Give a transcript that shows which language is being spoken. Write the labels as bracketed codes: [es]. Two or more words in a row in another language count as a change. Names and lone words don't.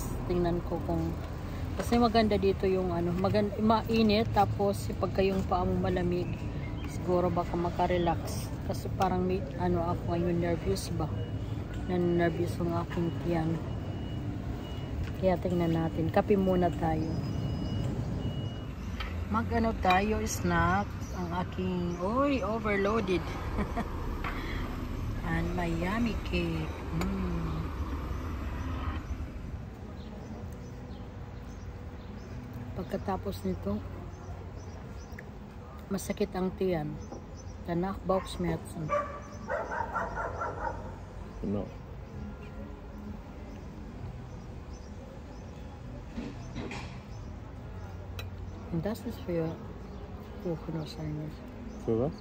[tl] Tingnan ko kung kasi maganda dito yung mainit, tapos pag kayong paa mo malamig, siguro baka makarelax. Kasi parang may ako ngayon nervous ba? Nervous yung aking tiyan. Kaya tingnan natin. Kape muna tayo. Tayo, snack. Ang aking, [en] overloaded. And my yummy cake. [tl] Pagkatapos nito, masakit ang tiyan. [de] Danach Bauchschmerzen. Genau. Und das ist für Kuchen wahrscheinlich. Für was?